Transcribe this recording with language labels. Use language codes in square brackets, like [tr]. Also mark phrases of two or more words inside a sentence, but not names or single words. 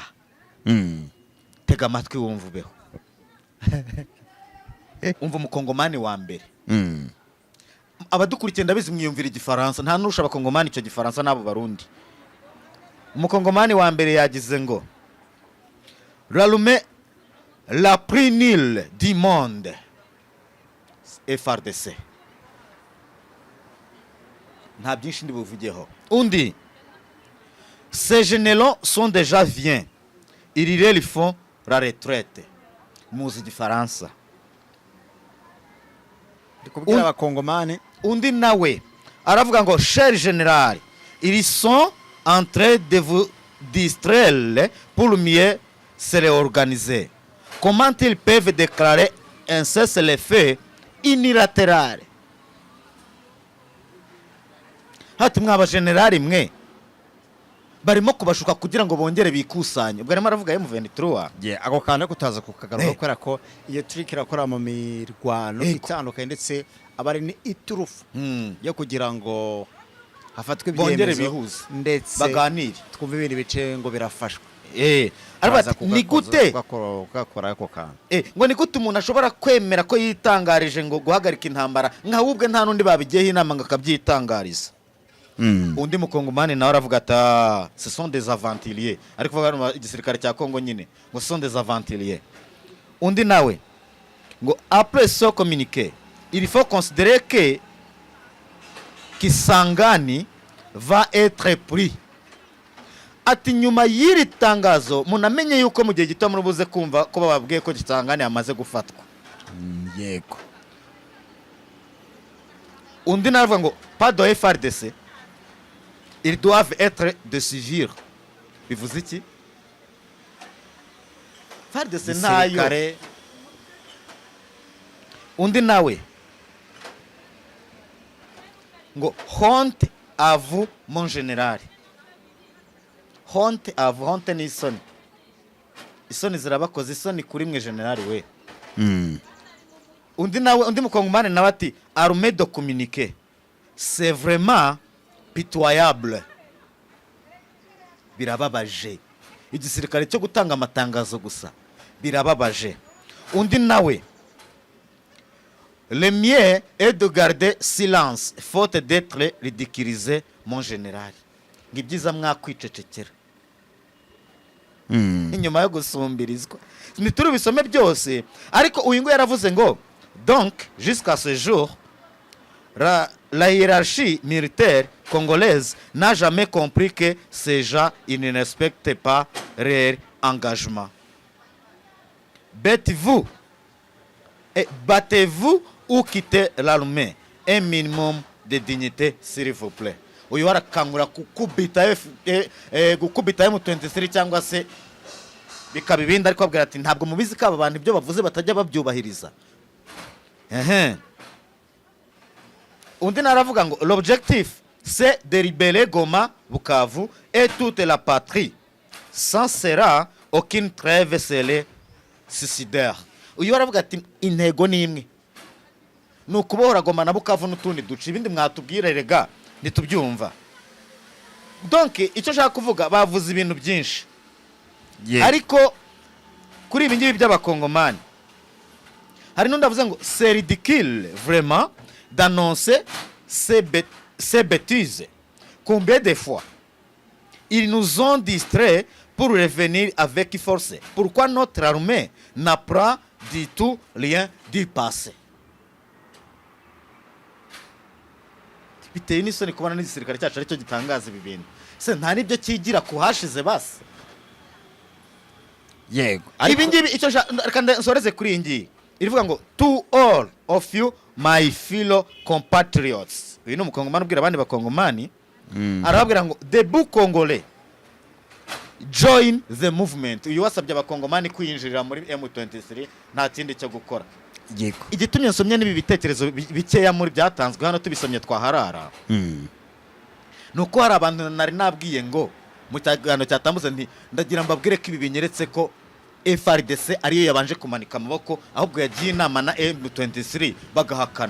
[rw] Tega amatwi wumva ubeho. Umva umukongomani wa mbere. Abadukurikiye ndabizi mwiyumvira igifaransa, nta nurusha abakongomani icyo gifaransa n'abo barundi. Umukongomani wa mbere yagize ngo [fr] Ralume la plus nulle du monde FRDC. [rw] Nta byinshi ndi buvugeho. Undi, [fr] ces généraux sont déjà viens. Ils font la retraite. [rw] Muzi gifaransa. Ndikubwira abakongomani. Undi nawe aravuga ngo [fr] cher général, ils sont en train de vous distraire pour mieux se réorganiser. Comment ils peuvent déclarer un cessez-le-feu unilatéral? [rw] Hati mwaba generali mwe barimo kubashuka kugira ngo bongere bikusanye. Ubwo arimo aravuga M23. Ako kana kutaza kukagaruka, kubera ko iyo trick irakora mu mirwano itandukanye, ndetse abari ni iturufu yo kugira ngo hafatwe ibyemezo ndetse baganire twumva ibindi bice ngo birafashwa. Ni gute gakora ako kana ngo ni gute umuntu ashobora kwemera ko yitangarije ngo guhagarika intambara nkahubwe nta nundi babigiyeho inama ngo akabyitangariza. Undi mukongomani nawe aravuga ati [fr] ce sont des aventuriers, [rw] ariko kuvuga igisirikare cya Kongo nyine ngo [fr] ce sont des aventuriers. [rw] Undi nawe ngo [fr] après ce communiqué il faut considérer que Kisangani va être pris. [rw] Ati nyuma y'iri tangazo munamenye yuko mu gihe gito murubuze kumva ko bababwiye ko Kisangani yamaze gufatwa. Yego. Undi navuga ngo [fr] pas de FRDC, ils doivent être de civils. [rw] Bivuze iki? FRDC nayo. Undi nawe ngo [fr] honte à vous mon général. Honte à vous, honte [rw] ni isoni. Isoni zirabakoze, isoni kuri mwe generali we. undi mukongomani nawe ati [fr] armée de communiquer c'est vraiment pitoyable, [rw] birababaje. Igisirikare cyo gutanga amatangazo gusa birababaje. Undi nawe, [fr] le mieux est de garder silence faute d'être ridiculisé mon général. [rw] Ngibyiza mwakwicecekera inyuma yo gusumbirizwa. Nituri bisome byose, ariko uyu ngo yaravuze ngo [fr] donc jusqu'à ce jour la hiérarchie militaire congolaise n'a jamais compris que ces gens ils ne respectent pas leur engagement. Battez-vous ou quittez l'armée. Un minimum de dignité s'il vous plaît. [rw] Uyu warakangura gukubita M23 cyangwa se bikaba ibindi, ariko abwira ati ntabwo mubizi ko aba bantu ibyo bavuze batajya babyubahiriza. Undi naravuga ngo [fr] l'objectif c'est de libérer Goma, Bukavu et toute la patrie. Sans cela aucune trêve serait suicidaire. [rw] Uyu waravuga ati intego ni imwe, ni ukubohora Goma na Bukavu n'utundi duce, ibindi mwatubwire rega nitubyumva. Donc icyo nshaka kuvuga, bavuze ibintu byinshi, ariko kuri ibi ngibi by'abakongomani hari n'undi avuze ngo [fr] c'est ridicule vraiment d'annoncer ces bêtises. Combien de fois ils nous ont distraits pour revenir avec force? Pourquoi notre armée n'apprend du tout rien du passé? [rw] Biteye n'isoni kubona n'igisirikare cyacu aricyo gitangaza ibi bintu. Se nta nibyo kigira ku hashize basi. Yego. Ibi ngibi icyo kandi nsoreze kuri iyi ngiyi irivuga ngo [en] to all of you my fellow compatriots. [rw] Uyu ni umukongomani ubwira abandi bakongomani, arababwira ngo [fr] debout congolais [en] join the movement. [rw] Uyu wasabye abakongomani kwinjirira muri M23 nta kindi cyo gukora. Yego. Igitumye nsomye n'ibi bitekerezo bikeya muri byatanzwe hano tubisomye twaharara. Nuko hari abantu nari nabwiye ngo mu cyagano cyatambutse nti ndagira mbabwire ko ibi binyeretse ko FRDC ariyo yabanje kumanika amaboko, ahubwo yagiye inama na M23 bagahakana.